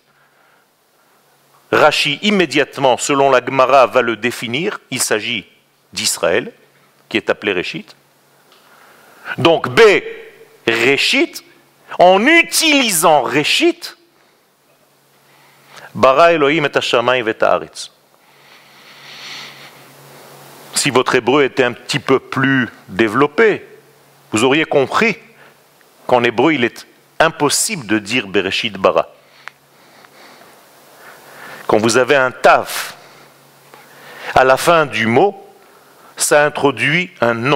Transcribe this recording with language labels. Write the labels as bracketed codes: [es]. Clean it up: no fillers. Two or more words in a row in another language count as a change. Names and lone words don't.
[fr] Rashi, immédiatement, selon la Gemara, va le définir. Il s'agit d'Israël, qui est appelé Réchit. Donc, B, Réchit, en utilisant Réchit, [he] ברא אלהים את השמים ואת הארץ. [fr] Si votre hébreu était un petit peu plus développé, vous auriez compris qu'en hébreu, il est impossible de dire [he] בראשית ברא. [fr] Quand vous avez un taf à la fin du mot, ça introduit un nom.